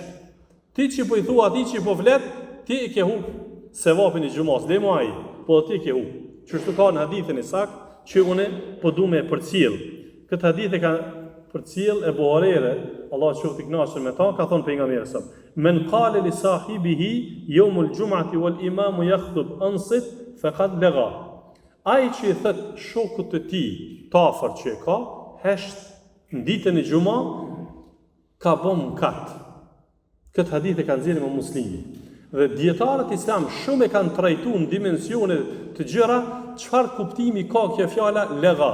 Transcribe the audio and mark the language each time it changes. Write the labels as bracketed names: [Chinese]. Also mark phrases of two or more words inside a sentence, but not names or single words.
[Albanian] Ti që po i thua atij që po flet, ti i ke hup sevapin e xumos, le mo ai, po ti ke hup. Çështu ka në hadithin e saktë që unë po du me përcjell. Këtë hadith e ka përcjell e Buhariu, Allah qoftë i kënaqur me ta, ka thonë pejgamberi sa: [Arabic] "من قال لصاحبه يوم الجمعة والإمام يخطب أنصت فقد لغا." [Albanian] Ai që i thot shokut të tij, tafër që e ka, hesht në ditën e xuma, ka bën mëkat. Këtë hadith e kanë nxjerrë me Muslimi. Dhe dietarët islam shumë e kanë trajtuar në dimensione të gjëra çfarë kuptimi ka kjo fjala lega.